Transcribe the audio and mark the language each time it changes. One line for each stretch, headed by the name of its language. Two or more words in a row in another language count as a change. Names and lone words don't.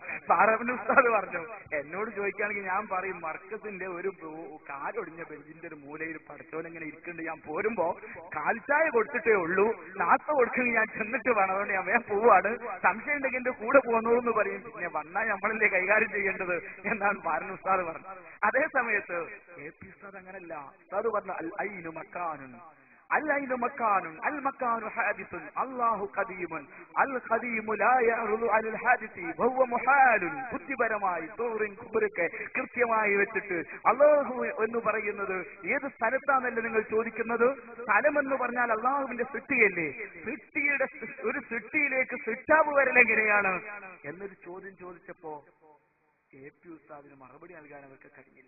Malayalam: പാറന്നൂർ ഉസ്താദ് പറഞ്ഞു, എന്നോട് ചോദിക്കുകയാണെങ്കിൽ ഞാൻ പറയും മർക്കസിന്റെ ഒരു കാലൊടിഞ്ഞ ബെഞ്ചിന്റെ ഒരു മൂലയിൽ പടച്ചോനെങ്ങനെ ഇരിക്കുന്നുണ്ട്, ഞാൻ പോരുമ്പോ കാൽച്ചായ കൊടുത്തിട്ടേ ഉള്ളൂ, നാസ്ത കൊടുക്കുന്നത് ഞാൻ ചെന്നിട്ട് വേണം, അതുകൊണ്ട് ഞാൻ വേഗം പോവാണ്, സംശയം ഉണ്ടെങ്കിൽ എന്റെ കൂടെ പോന്നോളൂ എന്ന് പറയും. പിന്നെ വന്നാൽ നമ്മളല്ലേ കൈകാര്യം ചെയ്യേണ്ടത് എന്നാണ് പാറന്നൂർ ഉസ്താദ് പറഞ്ഞത്. അതേ സമയത്ത് KP ഉസ്താദ് അങ്ങനല്ല. ഉസ്താദ് പറഞ്ഞു
Arabic: الأين مكان العين مكان المكان حادث الله قديم القديم لا يعرض على الحادث وهو محال.
Malayalam: ബുദ്ധിപരമായി തോറിൻ കുബറൊക്കെ കൃത്യമായി വെച്ചിട്ട് അല്ലാഹു എന്ന് പറയുന്നത് ഏത് സ്ഥലത്താണല്ലോ നിങ്ങൾ ചോദിക്കുന്നത്? സ്ഥലമെന്ന് പറഞ്ഞാൽ അള്ളാഹുവിന്റെ സൃഷ്ടിയല്ലേ, ഒരു സൃഷ്ടിയിലേക്ക് സൃഷ്ടാവ് വരലെങ്ങനെയാണ് എന്നൊരു ചോദ്യം ചോദിച്ചപ്പോ KP ഉസ്താദിന് മറുപടി നൽകാൻ അവർക്ക് കഴിഞ്ഞില്ല.